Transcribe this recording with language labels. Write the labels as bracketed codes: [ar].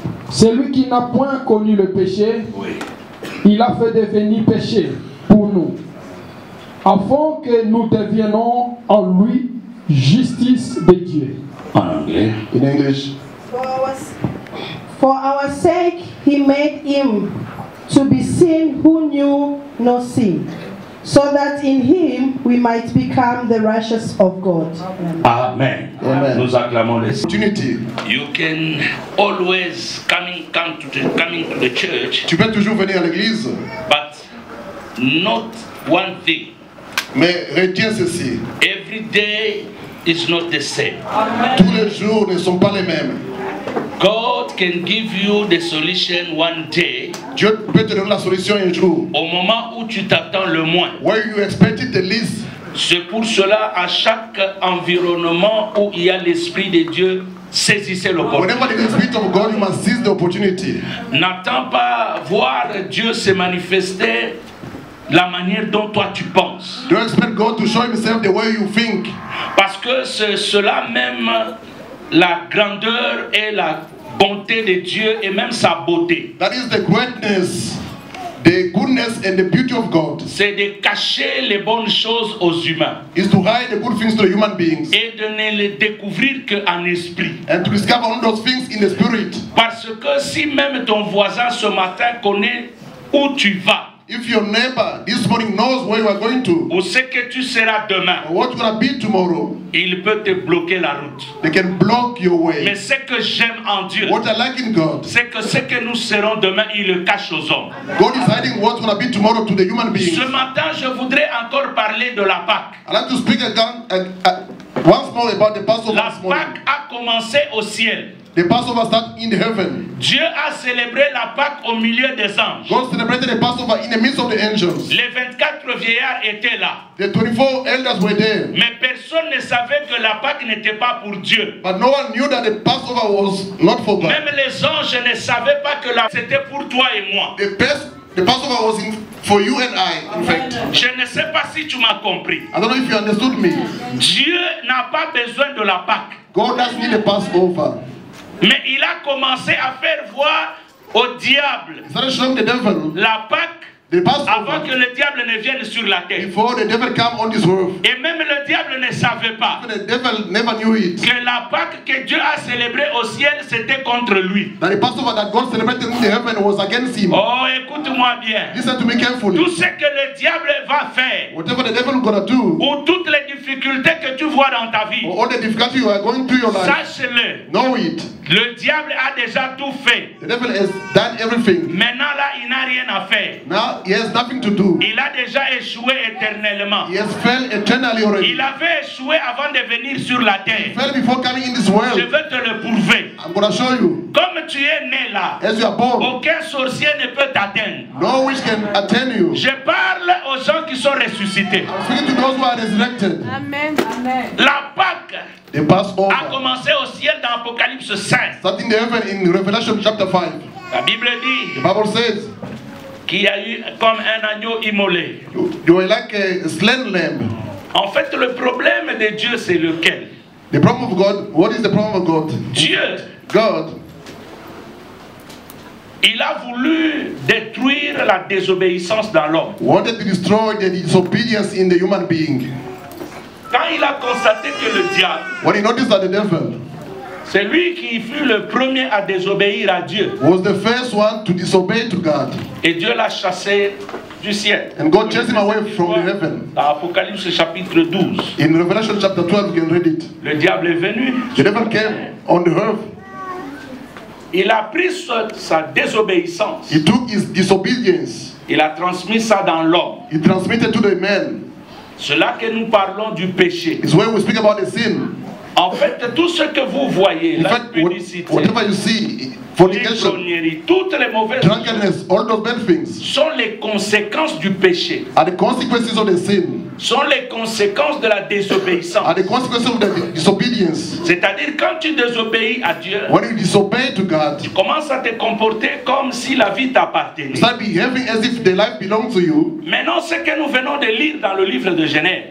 [fr] Celui qui n'a point connu le péché, Oui. il a fait devenir péché pour nous, afin que nous deviennons en lui justice de Dieu. En anglais. [en] In English. For our sake he made him to be sin who knew no sin, so that in him we might become the righteous of God. Amen. Amen. [fr] Nous acclamons les. [en] Opportunity. You can always coming to the church, [fr] Tu peux toujours venir à l'église, [en] but not one thing. [fr] mais retiens ceci. [en] Every day is not the same. [fr] Tous les jours ne sont pas les mêmes. [en] God can give you the solution one day, [fr] Dieu peut te donner la solution un jour. au moment où tu t'attends le moins. [en] Where you expect it the least. [fr] C'est pour cela, à chaque environnement où il y a l'Esprit de Dieu, saisissez l'opportunité. [en] Whenever there is the Spirit of God, you must seize the opportunity. [fr] N'attends pas voir Dieu se manifester la manière dont toi tu penses. [en] Don't expect God to show himself the way you think. [fr] Parce que c'est cela même, la grandeur et la bonté de Dieu et même sa beauté. [en] That is the greatness, the goodness and the beauty of God. [fr] C'est de cacher les bonnes choses aux humains [en] Is to hide the good things to the human beings [fr] et de ne les découvrir qu'en esprit. [en] and to discover all those things in the spirit. [fr] Parce que si même ton voisin ce matin connaît où tu vas, [en] If your neighbor this morning knows where you are going to [fr] ou ce que tu seras demain, [en] or what you're going to be tomorrow, [fr] il peut te bloquer la route. [en] they can block your [fr] Mais [en] way. [fr] ce que j'aime en Dieu, [en] What I like in God, [fr] c'est que ce que nous serons demain, il le cache aux hommes. [en] God is hiding what's going to be tomorrow to the human beings. [fr] Ce matin, je voudrais encore parler de la Pâque. [en] I'd like to speak again, once more about the Passover [fr] La [en] this morning. [fr] Pâque a commencé au ciel. [en] The Passover started in heaven. [fr] Dieu a célébré la Pâque au milieu des anges. [en] God celebrated the Passover in the midst of the angels. [fr] Les 24 vieillards étaient là. [en] The 24 elders were there. [fr] Mais personne ne savait que la Pâque n'était pas pour Dieu. [en] But no one knew that the Passover was not for God. [fr] Même les anges ne savaient pas que c'était pour toi et moi. [en] The Passover was for you and I, in fact. [fr] Je ne sais pas si tu m'as compris. [en] I don't know if you understood me. [fr] Dieu n'a pas besoin de la Pâque. [en] God doesn't need a Passover. [fr] Mais il a commencé à faire voir au diable [en] He started showing the devil [fr] la Pâque [en] the [fr] avant [en] Passover [fr] que le diable ne vienne sur la terre. [en] before the devil come on this earth. [fr] Et même le diable ne savait pas [en] The devil never knew it. [fr] que la Pâque que Dieu a célébrée au ciel, c'était contre lui. [en] That the Passover that God celebrated in the heaven was against him. [fr] Oh, écoute-moi bien. [en] Listen to me carefully. [fr] Tout ce que le diable va faire, [en] Whatever the devil is gonna do, [fr] ou toutes les difficultés que tu vois dans ta vie, [en] or all the difficulty you are going through your life, [fr] sache-le, [en] know it. [fr] le diable a déjà tout fait. [en] The devil has done everything. [fr] Maintenant là, il n'a rien à faire. [en] Now he has nothing to do. [fr] Il a déjà échoué éternellement. [en] He has failed eternally already. [fr] Il avait échoué avant de venir sur la terre. [en] Failed before coming in this [fr] Je [en] world. [fr] veux te le prouver. [en] I'm gonna show you. [fr] Comme tu es né là, [en] As you are born, [fr] aucun sorcier ne peut t'atteindre. [en] no witch can attend you. [fr] Je parle aux gens qui sont ressuscités. [en] I'm speaking to those who are resurrected. Amen. Amen. [fr] La Pâque [en] The Passover. [fr] a commencé au ciel dans Apocalypse 5. [en] Starting the heaven in Revelation chapter 5. [fr] La Bible [en] The [fr] dit [en] Bible says, [fr] qu'il y a eu comme un agneau immolé. [en] you are like a slain lamb. [fr] En fait, le problème de Dieu, c'est lequel? [en] The problem of God, what is the problem of God? [fr] Dieu, [en] God, [fr] il a voulu détruire la désobéissance dans l'homme. [en] wanted to destroy the disobedience in the human being. [fr] Quand il a constaté que le diable, [en] When he noticed that the devil [fr] c'est lui qui fut le premier à désobéir à Dieu. [en] was the first one to disobey to God, [fr] Et Dieu l'a chassé du ciel. [en] and God chased him away from the heaven. [fr] Dans Apocalypse chapitre 12, [en] In Revelation chapter 12, you can read it. [fr] le diable est venu. [en] The devil came on the earth. [fr] Il a pris sa désobéissance. [en] He took his disobedience. [fr] Il a transmis ça dans l'homme. [en] He transmitted to the man. [fr] C'est là que nous parlons du péché. [en] It's when we speak about the sin. [fr] En fait, tout ce que vous voyez, [en] In [fr] la [en] fact, [fr] publicité, [en] whatever you see, fornication, [fr] l'ivrognerie, toutes les mauvaises choses [en] drunkenness, all those bad things [fr] sont les conséquences du péché, [en] are the consequences of the sin, [fr] sont les conséquences de la désobéissance. [en] are the consequences of the disobedience. [fr] C'est-à-dire quand tu désobéis à Dieu, [en] When you disobey to God, [fr] tu commences à te comporter comme si la vie t'appartenait. [en] you start behaving as if the life belongs to you. [fr] Maintenant, ce que nous venons de lire dans le livre de Genèse,